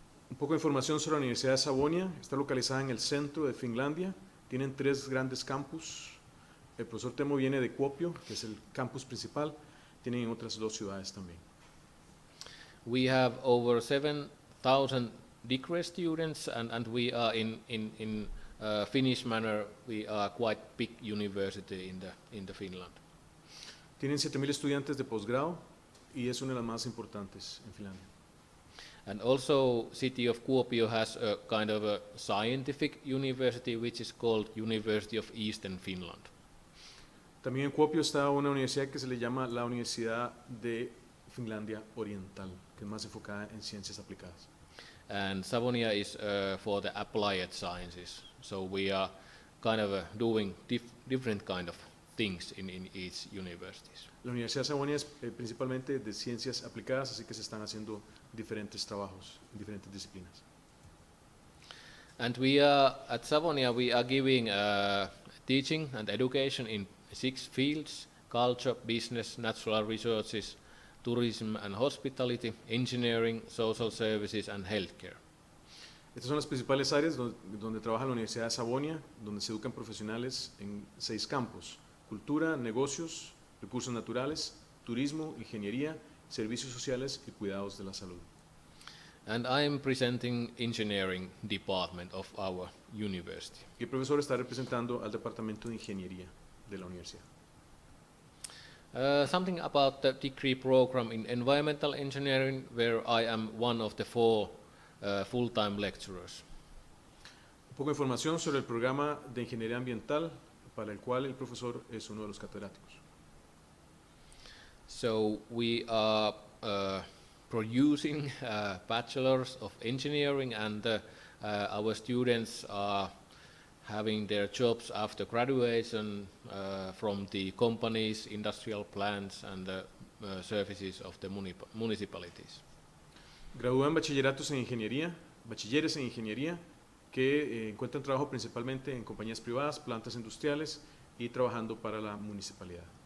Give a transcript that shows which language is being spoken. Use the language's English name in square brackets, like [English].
[Spanish] Un poco de información sobre la Universidad de Sabonia. Está localizada en el centro de Finlandia. Tienen 3 grandes campus. El profesor Temo viene de Kuopio, que es el campus principal. Tienen en otras 2 ciudades también. [English] We have over 7,000 degree students, and we are in Finnish manner, we are quite big university in the Finland. [Spanish] Tienen 7,000 estudiantes de posgrado y es una de las más importantes en Finlandia. [English] And also city of Kuopio has a kind of a scientific university which is called University of Eastern Finland. [Spanish] También en Kuopio está una universidad que se le llama la Universidad de Finlandia Oriental, que es más enfocada en ciencias aplicadas. [English] And Savonia is for the applied sciences. So we are kind of doing different kind of things in each universities. [Spanish] La Universidad de Sabonia es principalmente de ciencias aplicadas, así que se están haciendo diferentes trabajos en diferentes disciplinas. [English] And we are at Savonia, we are giving teaching and education in 6 fields: culture, business, natural resources, tourism and hospitality, engineering, social services and healthcare. [Spanish] Estas son las principales áreas donde trabaja la Universidad de Sabonia, donde se educan profesionales en 6 campos: cultura, negocios, recursos naturales, turismo, ingeniería, servicios sociales y cuidados de la salud. [English] And I am presenting engineering department of our university. [Spanish] Y el profesor está representando al departamento de ingeniería de la universidad. [English] Something about the degree program in environmental engineering, where I am one of the 4 full-time lecturers. [Spanish] Un poco de información sobre el programa de ingeniería ambiental para el cual el profesor es uno de los catedráticos. [English] So we are producing bachelors of engineering, and our students are having their jobs after graduation from the companies, industrial plants, and the services of the municipalities. [Spanish] Gradúan bachilleres en ingeniería que encuentran trabajo principalmente en compañías privadas, plantas industriales y trabajando para la municipalidad.